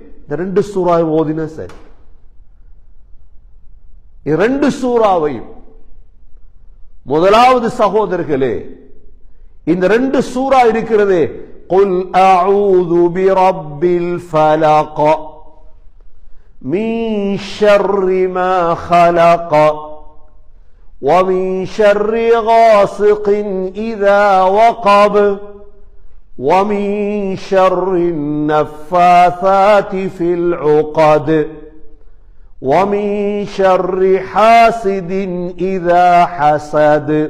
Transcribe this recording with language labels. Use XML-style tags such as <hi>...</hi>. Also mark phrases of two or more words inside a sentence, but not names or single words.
<ta>இந்த 2 சூறா ஓதின சரி. இரண்டு சூறாவையும் முதலாவது சகோதரர்களே, இந்த ரெண்டு சூரா இருக்கிறது.</ta> <ar>قل أعوذ برب الفلق من شر ما خلق ومن شر غاسق إذا وقب ومن شر النفاثات في العقد ومن شر حاسد إذا حسد</ar>